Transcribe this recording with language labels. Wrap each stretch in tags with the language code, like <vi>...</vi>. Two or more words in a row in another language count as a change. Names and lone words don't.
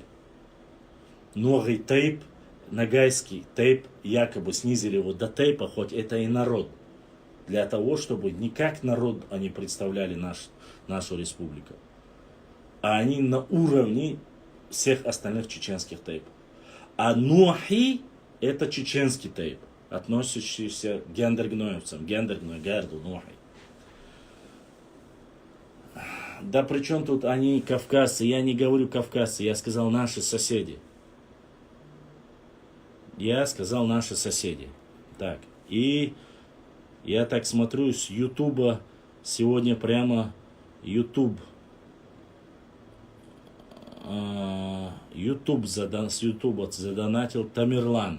<ru>Ноги тейп, нагайский тейп, якобы снизили его до тейпа, хоть это и народ. Для того, чтобы не как народ они представляли нашу республику, а они на уровне всех остальных чеченских тейпов. А Нохи это чеченский тейп, относящийся к гендергноевцам,</ru> <ce>гендергной гарду</ce> <ru>Нохи. Да при чем тут они кавказцы? Я не говорю кавказцы, я сказал наши соседи. Я сказал наши соседи. Так, и я так смотрю с Ютуба, сегодня прямо Ютуб с Ютуба задонатил Тамерлан.</ru>